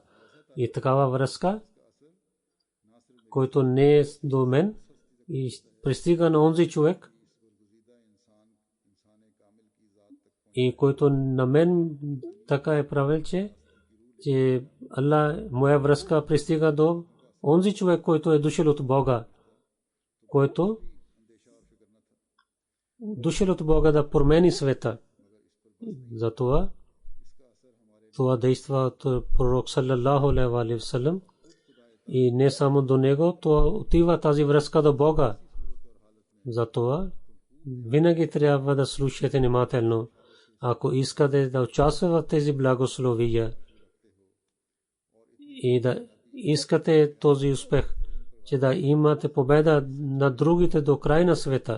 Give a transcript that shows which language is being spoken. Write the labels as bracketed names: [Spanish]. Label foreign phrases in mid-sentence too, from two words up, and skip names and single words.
[Bulgarian] И такава връзка, който не е до мен и пристига на онзи човек, и който на мен така е правил, че Аллах, моя връзка пристига до онзи човек, който е дошъл от Бога, който дошъл от Бога да промени света. Затова това действа от пророк [Arabic] صلى الله عليه وسلم, [Bulgarian] и не само до него, това отива тази връзка до Бога. Затова винаги трябва да слушате внимателно, ако искате да участвате в тези благословия и да искате този успех, че да имате победа на другите до края на света.